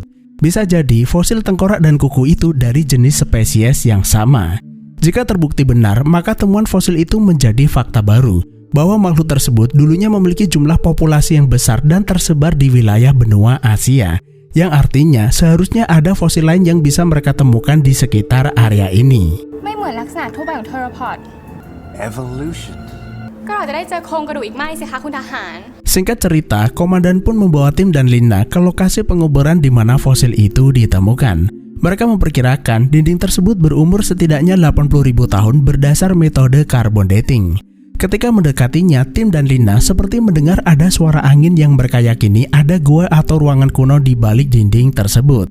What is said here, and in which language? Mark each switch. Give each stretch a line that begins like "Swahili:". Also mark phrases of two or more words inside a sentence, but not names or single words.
Indonesian: Bisa jadi fosil tengkorak dan kuku itu dari jenis spesies yang sama. Jika terbukti benar, maka temuan fosil itu menjadi fakta baru bahwa makhluk tersebut dulunya memiliki jumlah populasi yang besar dan tersebar di wilayah benua Asia. Yang artinya seharusnya ada fosil lain yang bisa mereka temukan di sekitar area ini.
Thai: ไม่เหมือนลักษณะทั่วไปของเทอโรพอด Evolution. ก็เราจะได้เจอโครงกระดูกอีกไหมสิคะคุณทหาร
Indonesian: Singkat cerita, komandan pun membawa tim dan Lina ke lokasi penguburan di mana fosil itu ditemukan. Mereka memperkirakan dinding tersebut berumur setidaknya 80.000 tahun berdasar metode
English: carbon dating.
Indonesian: Ketika mendekatinya, tim dan Lina seperti mendengar ada suara angin yang mereka yakini ada gua atau ruangan kuno di balik dinding tersebut.